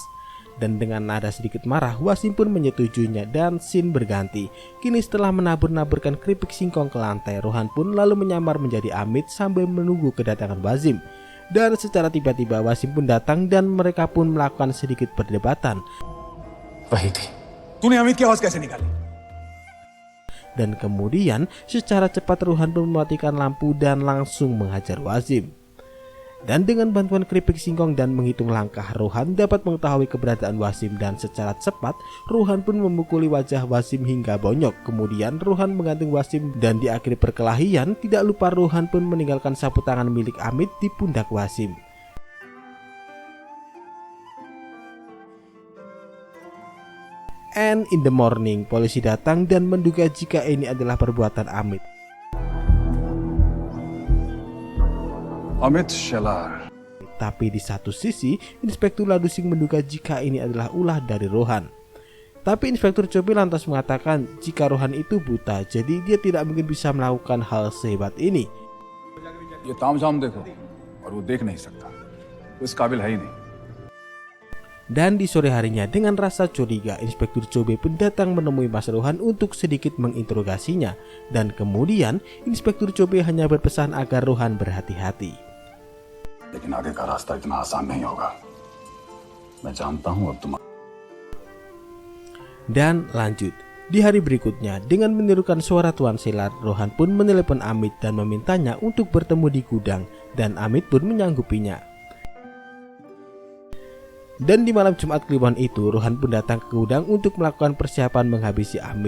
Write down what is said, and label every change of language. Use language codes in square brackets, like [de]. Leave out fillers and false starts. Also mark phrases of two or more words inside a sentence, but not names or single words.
[id] Dan dengan nada sedikit marah, Wasim pun menyetujuinya dan scene berganti. Kini setelah menabur-naburkan keripik singkong ke lantai, Rohan pun lalu menyamar menjadi Amit sambil menunggu kedatangan Wasim. Dan secara tiba-tiba Wasim pun datang dan mereka pun melakukan sedikit perdebatan. [hi] वही थी। तूने अमित की आवाज कैसे निकाली? [id] Dan kemudian secara cepat Rohan pun mematikan lampu dan langsung menghajar Wasim. Dan dengan bantuan keripik singkong dan menghitung langkah, Rohan dapat mengetahui keberadaan Wasim dan secara cepat Rohan pun memukuli wajah Wasim hingga bonyok. Kemudian Rohan menggantung Wasim dan di akhir perkelahian tidak lupa Rohan pun meninggalkan sapu tangan milik Amit di pundak Wasim. [en] And in the morning, [id] polisi datang dan menduga jika ini adalah perbuatan Amit. [hi] अमित शेलार। [id] Tapi di satu sisi, Inspektur Ladusing menduga jika ini adalah ulah dari Rohan. Tapi Inspektur Chobe lantas mengatakan jika Rohan itu buta, jadi dia tidak mungkin bisa melakukan hal sehebat ini. [hi] ये तामझाम देखो और वो देख नहीं सकता, वो इस काबिल है ही नहीं। [id] Dan di sore harinya dengan rasa curiga, Inspektur Chobe pun datang menemui Mas Rohan untuk sedikit menginterogasinya. Dan kemudian Inspektur Chobe hanya berpesan agar Rohan berhati-hati. [hi] लेकिन आगे का रास्ता इतना आसान नहीं होगा। मैं जानता हूं अब तुम। [id] Dan lanjut, di hari berikutnya dengan menirukan suara Tuan Selar, Rohan pun menelepon Amit dan memintanya untuk bertemu di gudang. Dan Amit pun menyanggupinya. Dan di malam Jumat Kliwon itu, Rohan pun datang ke gudang untuk melakukan persiapan menghabisi Amit.